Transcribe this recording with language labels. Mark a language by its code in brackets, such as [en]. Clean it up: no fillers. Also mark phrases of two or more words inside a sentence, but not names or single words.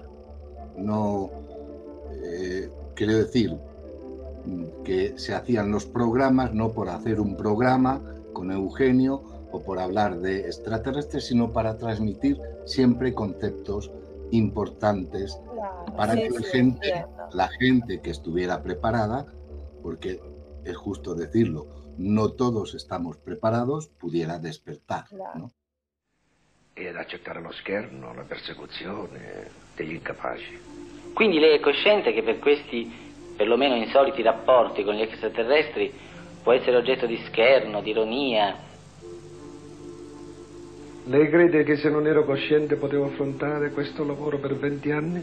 [es] No, quiero decir que se hacían los programas no por hacer un programa con Eugenio o por hablar de extraterrestres, sino para transmitir siempre conceptos importantes para que la gente que estuviera preparada, porque es justo decirlo, no todos estamos preparados, pudiera despertar, ¿no? [it] Ed accettare lo scherno, la persecuzione degli incapaci. Quindi lei è cosciente che per questi, perlomeno insoliti rapporti con gli extraterrestri, può essere oggetto di scherno, di ironia? Lei crede che se non ero cosciente potevo affrontare questo lavoro per 20 anni?